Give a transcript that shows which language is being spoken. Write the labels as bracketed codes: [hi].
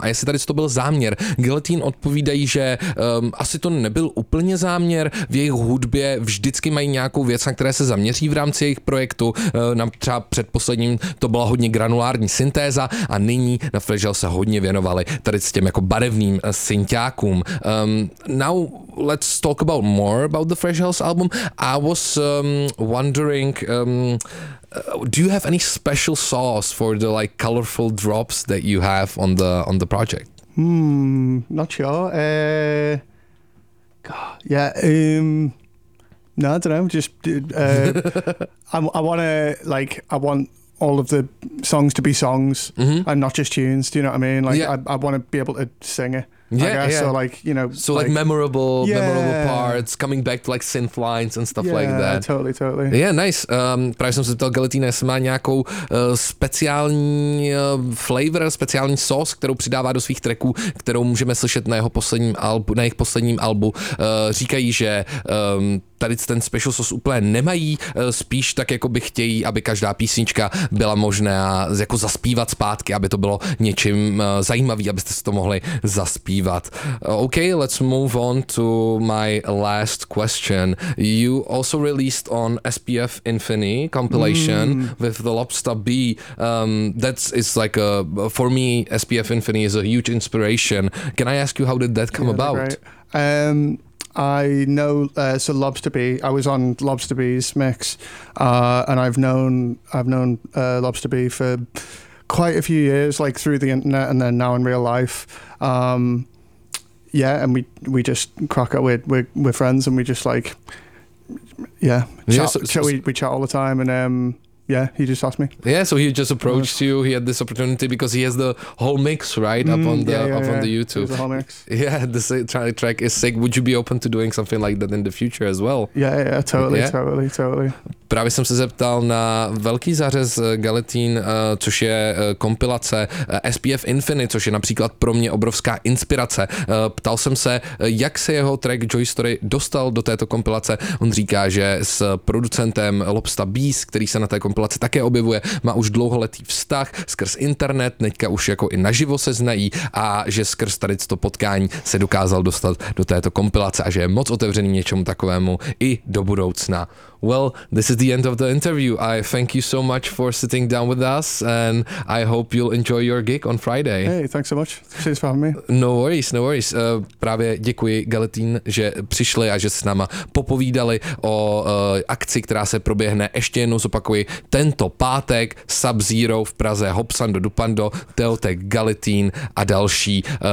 [cs] A jestli tady to byl záměr, Gelatin odpovídají, že asi to nebyl úplně záměr, v jejich hudbě vždycky mají nějakou věc, na které se zaměří v rámci jejich projektu. Třeba předposledním to byla hodně granulární syntéza a nyní na Fresh Hells se hodně věnovali tady s těm jako barevným synťákům. [en] Now let's talk about more about the Fresh Hells album. I was wondering, do you have any special sauce for the like colorful drops that you have on the project? Not sure. I don't know. I want all of the songs to be songs and not just tunes. Do you know what I mean? Like, I want to be able to sing it. So like, you know. So like memorable parts, coming back to like synth lines and stuff like that. Yeah, totally. Yeah, nice. [cs] Právě jsem se ptal Gelatina, jestli má nějakou speciální sauce, kterou přidává do svých tracků, kterou můžeme slyšet na jejich posledním albu. Říkají, že tady ten [en] special sauce [cs] úplně nemají, spíš tak jako by chtějí, aby každá písnička byla možná jako zaspívat zpátky, aby to bylo něčím zajímavý, abyste si to mohli zaspívat. [en] Okay, let's move on to my last question. You also released on SPF Infini compilation with the Lobster B. That's like a, for me, SPF Infini is a huge inspiration. Can I ask you how did that come about? I know, so Lobster B, I was on Lobster B's mix, and I've known Lobster B for quite a few years, like through the internet and then now in real life. And we just crack it. We're friends, and we just like, we chat all the time, and he just asked me. Yeah, so he just approached you. He had this opportunity because he has the whole mix right up on the YouTube. The whole mix. Yeah, this track is sick. Would you be open to doing something like that in the future as well? Totally. [cs] Právě jsem se zeptal na velký zářez Gelatin, což je kompilace SPF Infini, což je například pro mě obrovská inspirace. Ptal jsem se, jak se jeho track Joy Story dostal do této kompilace. On říká, že s producentem Lobsta Bees, který se na té kompilaci také objevuje, má už dlouholetý vztah skrz internet, teďka už jako i naživo se znají, a že skrz tady to potkání se dokázal dostat do této kompilace a že je moc otevřený něčemu takovému i do budoucna. [en] Well, this is the end of the interview. I thank you so much for sitting down with us, and I hope you'll enjoy your gig on Friday. Hey, thanks so much. Thanks for having me. No worries. [cs] Právě děkuji Gelatin, že přišli a že s náma popovídali o akci, která se proběhne, ještě jednou zopakuji, tento pátek Sub-Zero v Praze, Hopsando, Dupando, Teotek, Gelatin a další.